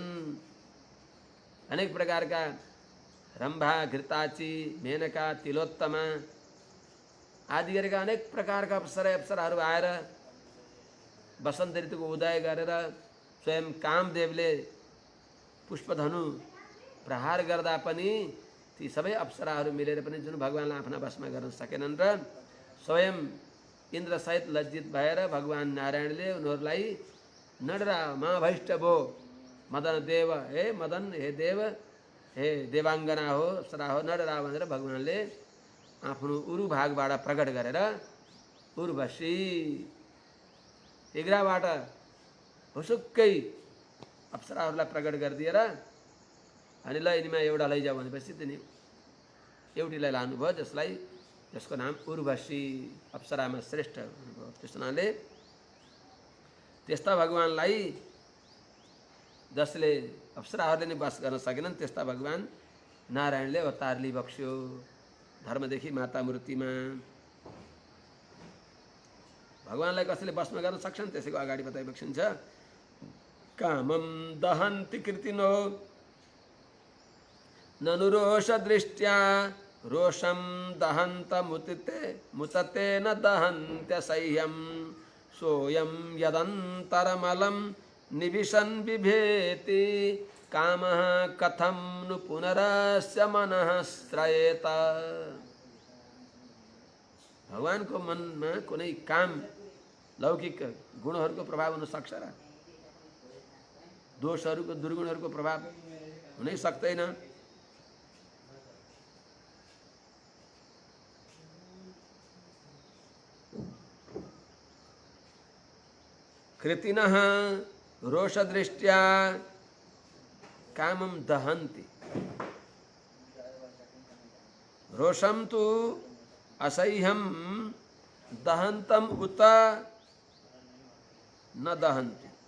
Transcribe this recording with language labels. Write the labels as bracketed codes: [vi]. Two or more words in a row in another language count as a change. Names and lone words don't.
[ne] अनेक प्रकारका रम्भा, घृताची, मेनका, तिलोत्तमा आदि गरेका अनेक प्रकारका अप्सराहरू आएर वसन्त ऋतुको उदय गरेर स्वयं कामदेवले पुष्पधनु प्रहार गर्दा पनि ती सबै अप्सराहरू मिलेर पनि जुन भगवानलाई आफ्ना वशमा गर्न सकेनन् र स्वयं इन्द्रसहित लज्जित भएर भगवान नारायणले उनीहरूलाई नडरा [sa] मा भैष्टभो मदन देव, [ne] हे मदन, हे देव, हे देवाङ्गना हो, अप्सरा हो, नडरा भनेर भगवानले आफ्नो उरु भागबाट प्रकट गरेर उर्वशी इग्राबाट भुसुक्कै अप्सराहरूलाई प्रकट गरिदिएर अनि ल यिनीमा एउटा लैजाऊ भनेपछि तिनी एउटीलाई लानुभयो, जसको नाम उर्वशी, अप्सरामा श्रेष्ठ हुनुभयो। त्यस हुनाले त्यस्ता भगवानलाई जसले अप्सराहरूले नै वास गर्न सकेनन् त्यस्ता भगवान नारायणले अवतार लिइबक्स्यो धर्मदेखि माता मूर्तिमा। भगवानलाई कसैले वशमा गर्न सक्छन् त्यसैको अगाडि बताइबक्सिन्छ। [sa] कामं दहन्ति कृतिनो ननु रोष दृष्ट्या रोषं दहन्त मुतते न दहन्त्यसह्यं सोऽयं यदन्तरमलं निविशन् बिभेति कामः कथं नु पुनरस्य मनः श्रयेत। [ne] भगवानको मनमा कुनै काम लौकिक गुणहरूको प्रभाव हुन सक्छ र दोषहरूको, दुर्गुणहरूको प्रभाव हुनै सक्दैन। [sa] कृतिनः रोषदृष्ट्या कामं दहन्ति, रोषं तु असह्यं दहन्तं उत न दहन्ति